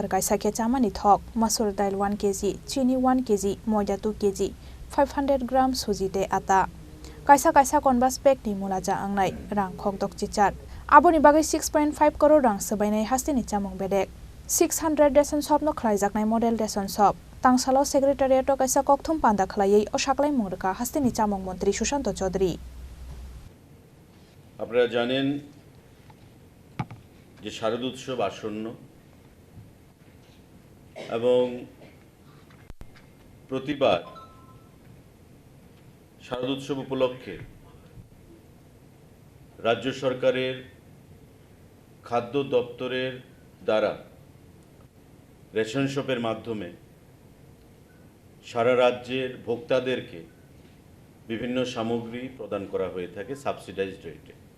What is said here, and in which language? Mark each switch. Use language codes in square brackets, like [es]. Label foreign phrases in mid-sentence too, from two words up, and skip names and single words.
[trp] kaisa ke chamani thok masur dail 1 kg Chini 1 kg moida 2 kg 500 gram suji te ata kaisa konbas bag ni mulaja angnai rang khokdok chichar aboni bagai 6.5 crore rang sabainai Hasteni chamung bedek 600 ration shop no khlaijaknai [en] model ration shop [trp] tangsalo secretariat to kaisa kokthum panda khlaiei o saklai mongrekha Hasteni chamung mantri Sushanto Chaudhary [bn] আপনারা জানেন যে শারদ উৎসব আসন্ন এবং প্রতিবার শারদ উৎসব উপলক্ষে রাজ্য সরকারের খাদ্য দপ্তরের দ্বারা রেশন শপের মাধ্যমে সারা রাজ্যের ভোক্তাদেরকে বিভিন্ন সামগ্রী প্রদান করা হয়ে থাকে [en] subsidized rate.